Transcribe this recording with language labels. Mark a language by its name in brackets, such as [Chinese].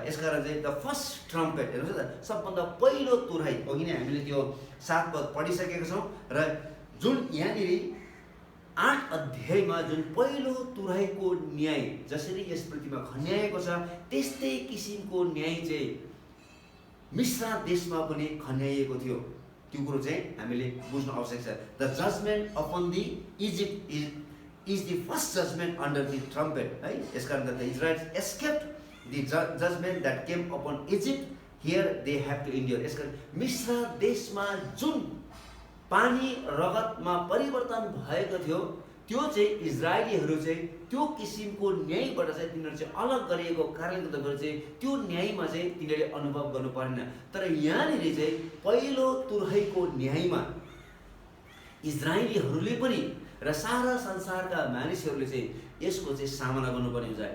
[Nepali] यसकारण चाहिँ the first trumpet हेर्नुहोस् न, सबभन्दा पहिलो तुरही अघि नै हामीले त्यो 7 पद पढिसकेका छौँ र जुन यहाँनिर 8 अध्यायमा जुन पहिलो तुरहीको न्याय जसरी यस पृथ्वीमा खन्याएको छ त्यस्तै किसिमको न्याय चाहिँ मिस्र देशमा पनि खन्याइएको थियो। त्यो कुरो चाहिँ हामीले बुझ्नु आवश्यक छ। [English] The judgment upon the Egypt is the first judgment under the trumpet, right? यसकारण that the Israelites escaped the judgment that came upon Egypt, here they have to endure। [Nepali] यसकारण मिस्र देशमा जुन पानी रगतमा परिवर्तन भएको थियो त्यो चाहिँ इजरायलीहरू चाहिँ त्यो किसिमको न्यायबाट चाहिँ तिनीहरू चाहिँ अलग गरिएको कारणले गर्दा चाहिँ त्यो न्यायमा चाहिँ तिनीहरूले अनुभव गर्नु परेन। तर यहाँनिर चाहिँ पहिलो तुरहीको न्यायमा इजरायलीहरूले पनि र सारा संसारका मानिसहरूले चाहिँ यसको चाहिँ सामना गर्नुपर्ने हुन्छ।